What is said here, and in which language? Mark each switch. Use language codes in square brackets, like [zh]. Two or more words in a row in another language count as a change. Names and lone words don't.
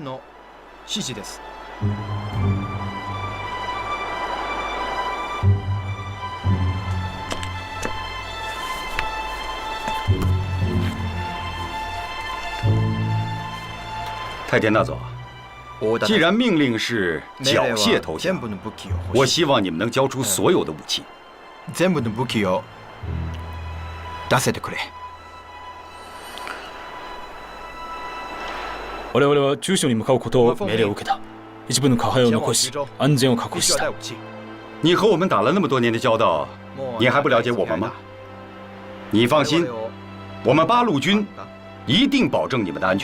[zh] 太田大佐，既然命令是缴械投降，我希望你们能交出所有的武器。 [ja] 全部の武器を出せてくれ。我々は中所に向かうことを命令を受けた。一部の下配を残し、安全を確保した。 [zh] 你和我们打了那么多年的交道，你还不了解我们吗？你放心，我们八路军一定保证你们的安全。